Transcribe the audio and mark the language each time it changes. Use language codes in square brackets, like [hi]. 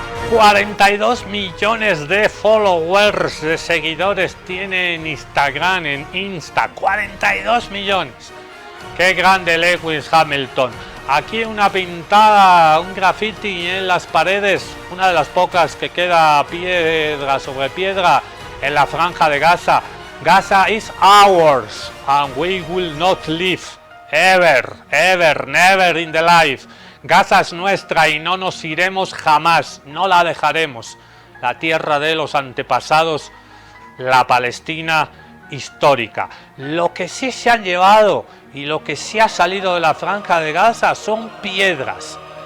[es] 42 millones de followers, de seguidores tiene en Instagram, en Insta. 42 millones. Qué grande Lewis Hamilton. Aquí una pintada, un graffiti en las paredes, una de las pocas que queda piedra sobre piedra en la franja de Gaza. [en] Gaza is ours and we will not leave ever, never in the life. [es] Gaza es nuestra y no nos iremos jamás, no la dejaremos. La tierra de los antepasados, la Palestina histórica. Lo que sí se han llevado y lo que sí ha salido de la franja de Gaza son piedras.